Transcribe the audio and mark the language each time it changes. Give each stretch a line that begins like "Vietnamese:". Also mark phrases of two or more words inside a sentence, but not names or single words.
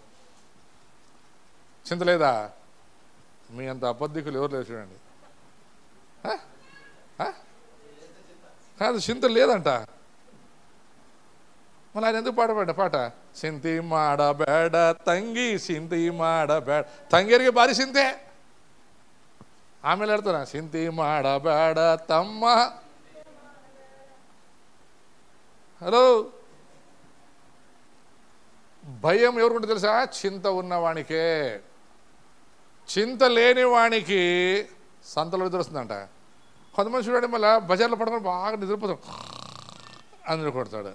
Telugu: చింత లేదా? మీ అంత అబద్ధికులు ఎవరు లేదు చూడండి. కాదు, చింత లేదంట. మళ్ళీ ఆయన ఎందుకు పాట
Kannada: ಸಿಂತಿ ಮಾಡಬೇಡ ತಂಗಿ ಸಿಂತಿ ಮಾಡಬೇಡ. ತಂಗಿಯರಿಗೆ ಭಾರಿ ಚಿಂತೆ. ಆಮೇಲೆ ಹೇಳ್ತಾನ సింತಿ ಮಾಡಬೇಡ ತಮ್ಮ.
Telugu: హలో, భయం ఎవరుకుంటే తెలుసా? చింత ఉన్నవానికే. చింత లేని వానికి సంతలో నిద్ర వస్తుందంట. కొంతమంది చూడండి, మళ్ళీ బజార్లో పడుకొని బాగా నిద్రపోతాం అని కొడతాడు.